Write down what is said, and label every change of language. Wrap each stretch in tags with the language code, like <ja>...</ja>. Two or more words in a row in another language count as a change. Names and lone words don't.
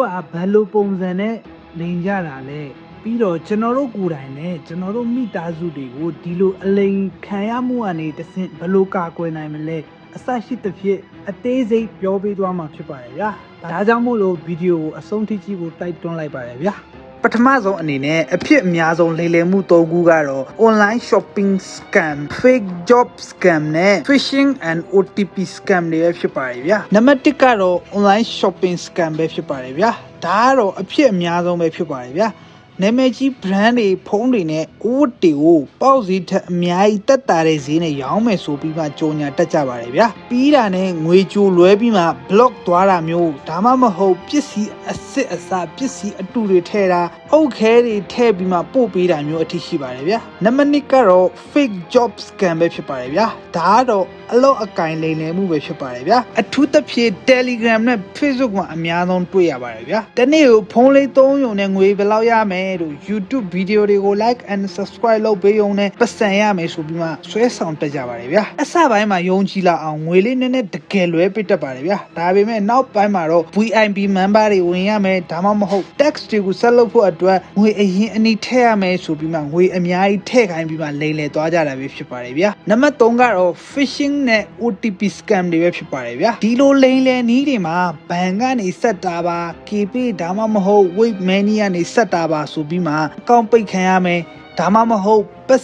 <my>ကဘယ်လိုပုံစံနဲ့လိမ်ကြတာလဲပြီးတော့ကျွန်တော်တို့ကိုယ်တိုင်နဲ့ကျွန်တော်တို့မိသားစုတွေကိုဒီလိုအလိ မ်ခံရမှုကနေတဆင့်ဘယ်လိုကာကွယ်နိုင်မလဲအစရှိသဖြင့်အသေးစိတ်ပြောပေးသွားမှာဖြစ်ပါတယ်ဗျာဒါကြောင့်မို့လို့ဗီဒီယိုကိုအဆုံးထိကြည့်ဖို့တိုက်တွန်းလိုက်ပါတယ်ဗျာပထမဆုံးအနေနဲ့အဖြစ်အများဆုံးလိမ်လည်မှု၃ခုကတော့</my> <en>online shopping scam fake job scam</en> <my>နဲ့</my> <en>phishing and OTP scam</en> <my>တွေဖြစ်ပါတယ်ဗျာနံပါတ်1ကတော့</my> <en>online shopping scam</en> <my>ပဲဖြစ် ပါတယ်ဗျာဒါကတော့အဖြစ်အများဆုံးပဲဖြစ်ပါတယ်ဗျာနာမည်ကြီး brand တွေဖုန်းတွေနဲ့အိုးတွေကိုပေါက်ဈေးထက်အများကြီးတက်တာတဲ့ဈေးနဲ့ရောင်းမယ်ဆိုပြီးမှကြော်ညာတက်ကြပါတယ်ဗျာပြီးတာနဲ့ငွေကြိုလွဲပြီးမှ block သွားတာမျိုးဒါမှမဟုတ်ပစ္စည်းအစစ်အစပစ္စည်းအတူတွေထည့်တာအုတ်ခဲတွေထည့်ပြီးမှပို့ပေးတာမျိုးအထိရှိပါတယ်ဗျာနံပါတ်2ကတော့</my> <en>fake job scam</en> <my>ပဲဖြစ်ပါတယ်ဗျာဒါကတော့အလောက်အကင်လိမ်လည်မှုပဲဖြစ်ပါတယ်ဗျာအထူးသဖြင့် Telegram နဲ့ Facebook မှာ အများဆုံးတွေ့ရပါတယ်ဗျာတနေ့ကိုဖုန်းလေး3ရုံနဲ့ငွေဘယ်လောက်ရမယ်လို့ YouTube ဗီဒီယိုတွေကို</my> <en>like and subscribe</en> <my>လုပ်ပေးုံနဲ့ပတ်စံရမယ်ဆိုပြီးမှဆွဲဆောင်တက်ကြပါတယ်ဗျာအစပိုင်းမှာယုံကြည်လာအောင်ငွေလေးနည်းနည်းတကယ်လွဲပေးတတ်ပါတယ်ဗျာဒါပေမဲ့နောက်ပိုင်းမှာတော့</my> <en>VIP member</en> <my>တွေဝင်ရမယ်ဒါမှမဟုတ် tax တွေကိုဆက်လုပ်ဖို့အတွက်ငွေအရင်အနည်းထည့်ရမယ်ဆိုပြီး မှငွေအများကြီးထည့်ခိုင်းပြီးမှလိမ်လည်သွားကြတာပဲဖြစ်ပါတယ်ဗျာနံပါတ်3ကတော့ phishing နဲ့</my> <en>OTP scam</en> <my>တွေပဲဖြစ်ပါတယ်ဗျာဒီလိုလိမ်လည်နည်းတွေမှာဘဏ်ကနေဆက်တာပါ KP ဒါမှမဟုတ် Wave Money ကနေဆက်တာပါဆိုပြီးမှအကောင့်ပိတ်ခံရမယ်ဒါမှမဟုတ်ပတ်</my>